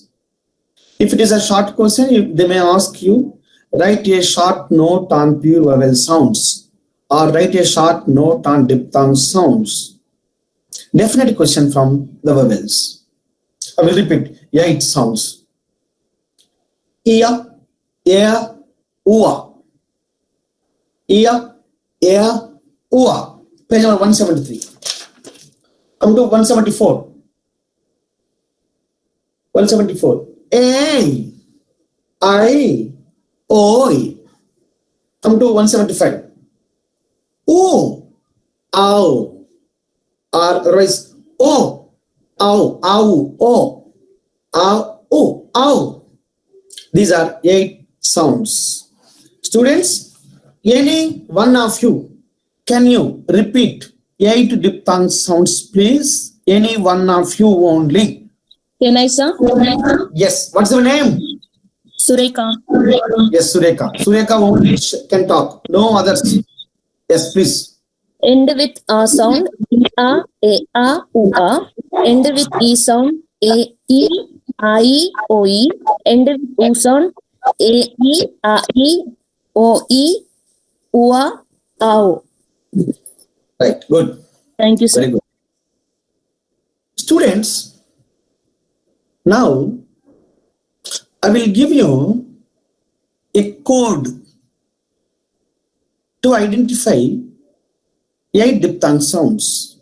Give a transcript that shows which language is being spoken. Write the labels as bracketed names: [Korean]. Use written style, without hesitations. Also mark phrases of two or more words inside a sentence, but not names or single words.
[English] If it is a short question, they may ask you, write a short note on pure vowel sounds or write a short note on diphthong sounds. Definite question from the vowels. I will repeat 8 sounds. Ia, ea, ua. Ia, ea, ua. Page number 173. Come to 174. 174. Ei, ai, oi. Come to 175. O, ow. Or rise. O, ow, ow, o. Ow, o, ow. These are 8 sounds. Students, any one of you, can you repeat 8 diphthong sounds, please? Any one of you only. Can I, sir? Yes. What's your name? Sureka. Yes, Sureka. Sureka only can talk. No others. Yes, please. End with a sound. A, ua. End with e sound. A, e, I, oi. End with u sound. A, e, ai, oi, ua, ao. Right. Good. Thank you, sir. Very good. Students, now I will give you a code to identify 8 diphthong sounds.